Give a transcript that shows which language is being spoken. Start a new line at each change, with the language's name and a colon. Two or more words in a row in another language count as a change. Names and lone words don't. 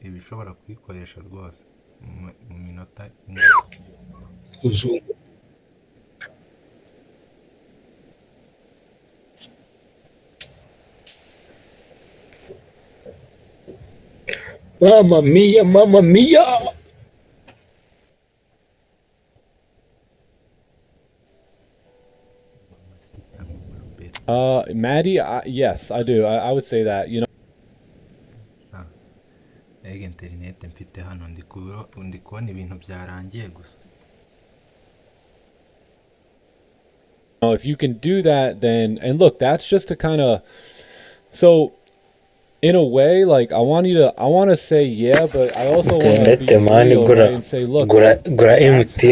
Kinyarwanda: ushobora kuyikoresha rwose mu minota Uzu-
Italian: Mamma mia, mamma mia.
English: Maddie, yes, I do. I would say that. You
Kinyarwanda: ega interineti mfite hano ndi kubona ibintu byarangiye gusa.
English: know, if you can do that, then, and look, that's just to kind of, so in a way, like I want to say yeah, but I also want to be real, right, and say, look,
Kinyarwanda: gura
English: that's how